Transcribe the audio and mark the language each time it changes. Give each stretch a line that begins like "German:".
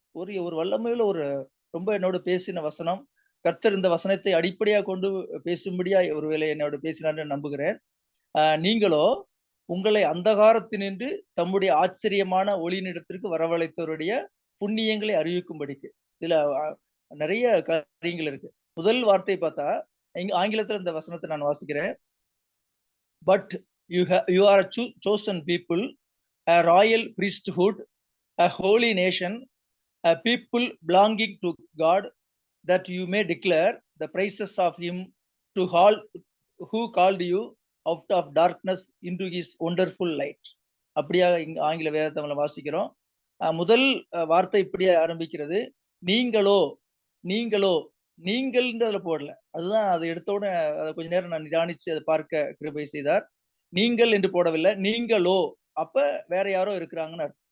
Tamil: ஒரு வல்லமையுள்ள ஒரு ரொம்ப என்னோட பேசின வசனம். கர்த்தர் இந்த வசனத்தை அடிப்படையாக கொண்டு பேசும்படியா ஒருவேளை என்னோட பேசினார்னு நம்புகிறேன். நீங்களோ உங்களை அந்தகாரத்தினின்று தம்முடைய ஆச்சரியமான ஒளியினிடத்திற்கு வரவழைத்தவருடைய புண்ணியங்களை அறிவிக்கும்படிக்கு. இதுல நிறைய காரியங்கள் இருக்கு. முதல் வார்த்தை பார்த்தா, ஆங்கிலத்தில் இந்த வசனத்தை நான் வாசிக்கிறேன்.
English: But you are a chosen people, a royal priesthood, a holy nation, a people belonging to God, that you may declare the praises of him to all who called you out of darkness into his wonderful light.
Tamil: அப்படியா ஆங்கில வேத தமிழ வாசிக்கிறோம். முதல் வார்த்தை இப்படியே ஆரம்பிக்கிறது. நீங்களோ நீங்கள்ன்றதுல போடல. அதுதான் அதை எடுத்தோட அதை கொஞ்ச நேரம் நான் நிதானிச்சு அதை பார்க்க கிருபை செய்தார். நீங்கள் என்று போடவில்லை, நீங்களோ. அப்ப வேற யாரோ இருக்கிறாங்கன்னு அர்த்தம்.